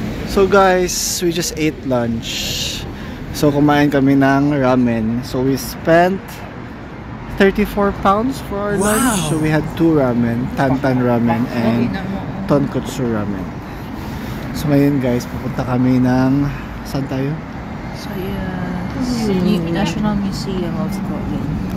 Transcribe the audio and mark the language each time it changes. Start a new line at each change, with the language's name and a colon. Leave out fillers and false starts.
English: So guys, we just ate lunch. So
Filipino: kumain kami ng ramen.
English: So we spent 34 pounds for our lunch. So we had 2 ramen, Tantan ramen and Tonkotsu ramen.
Filipino: So ngayon guys, pupunta kami ng saan tayo?
English: So yeah, National Museum of Scotland.